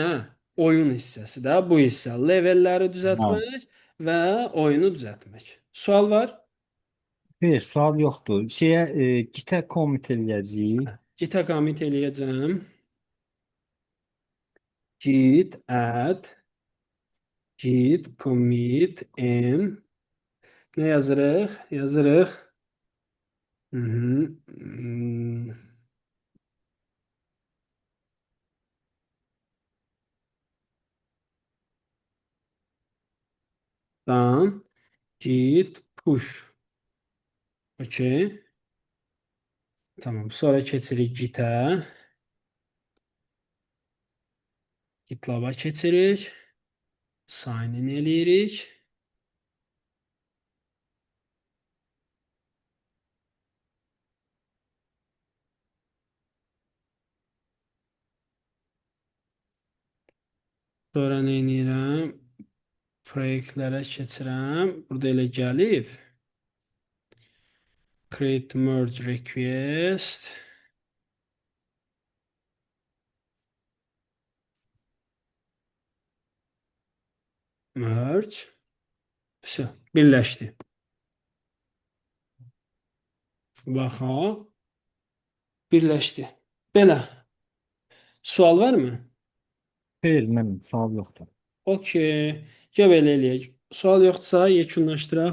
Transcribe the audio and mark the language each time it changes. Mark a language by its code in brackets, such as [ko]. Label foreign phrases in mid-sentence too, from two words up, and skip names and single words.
[az] Oyun hissəsi də bu hissə. Levelləri Bəli. düzəltmək və oyunu düzəltmək. Sual var? Bir sual yoxdur. Şeyə gitə komit eləyəcəyik. [en] Git commit [az] eləyəcəm. [en] Git add git commit m [az] nə yazırıq? Yazırıq. [en] Mhm. Dan git push. [az] Okay. Tamam. Sonra keçirik gitə. GitLab-a keçirik. [en] Sign in [az] eləyirik. Sonra nə edirəm? Proyektlərə keçirəm. Burada elə gəlib. [en] Create merge request. Merge. [ru] Все. [az] Birləşdi. Baxaq. Birləşdi. Belə. Sual varmı? Xeyr, mənim sual yoxdur. Okey. Gəl belə eləyək. Sual yoxdursa yekunlaşdıraq.